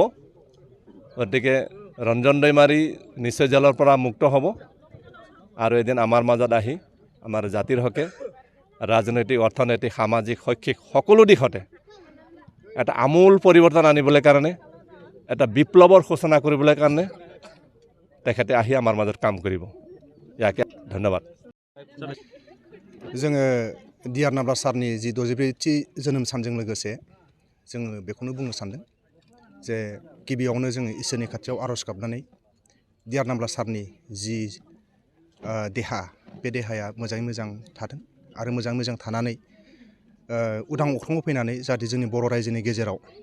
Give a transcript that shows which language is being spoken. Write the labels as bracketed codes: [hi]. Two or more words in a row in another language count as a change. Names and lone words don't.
[as] গতিকে ৰঞ্জন दैमारि নিশ্চয় জেলৰ পৰা মুক্ত হ'ব আৰু এদিন আমাৰ মাজত আহি আমাৰ জাতিৰ হকে ৰাজনৈতিক, অৰ্থনৈতিক, সামাজিক, শৈক্ষিক সকলো দিশতে এটা আমূল পৰিৱৰ্তন আনিবলৈ কাৰণে, এটা বিপ্লৱৰ সূচনা কৰিবলৈ কাৰণে তেখেতে আহি আমাৰ মাজত কাম কৰিব। ইয়াকে ধন্যবাদ। [brx] जोङो डिआर नाब्ला सारनि जि 64थि जोनोम सानजों लोगोसे जोङो बेखौनो बुंनो सानदों जे गिबियावनो जोङो इसोरनि खाथियाव आर'ज गाबनानै डिआर नाब्ला सारनि जि देहा बे देहाया मोजाङै मोजां थाथों आरो मोजाङै मोजां थानानै उदां अख्राङाव फैनानै जाहाथे जोंनि बर' रायजोनि गेजेराव